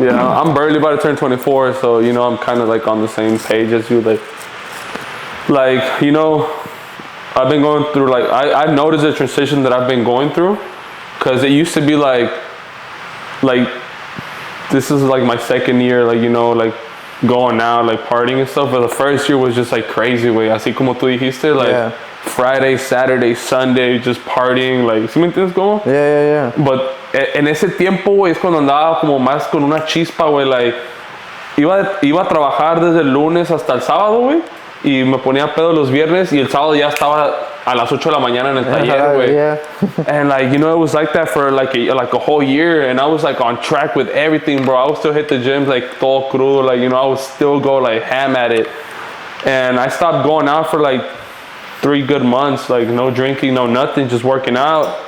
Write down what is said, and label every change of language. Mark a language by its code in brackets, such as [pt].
[en] Yeah, I'm barely about to turn 24, so, you know, I'm kind of like on the same page as you, like, you know, I've been going through, like, I've noticed the transition that I've been going through. Because it used to be like this is like my second year, like, you know, like going out, like partying and stuff. But the first year was just like crazy, way. [es] Así como tú dijiste, [en] like Friday, Saturday, Sunday, just partying, like, [es] ¿sí me entiendes cómo? [en] Yeah. [es] But en ese tiempo, güey, es cuando andaba como más con una chispa, güey, like, iba a trabajar desde el lunes hasta el sábado, güey. Y me ponía pedo los viernes y el sábado ya estaba a las 8 de la mañana en el taller, güey. [en] And like, you know, it was like that for like a whole year, and I was like on track with everything, bro. I would still hit the gym like [es] todo crudo, [en] like, you know, I would still go like ham at it. And I stopped going out for like 3 good months, like no drinking, no nothing, just working out.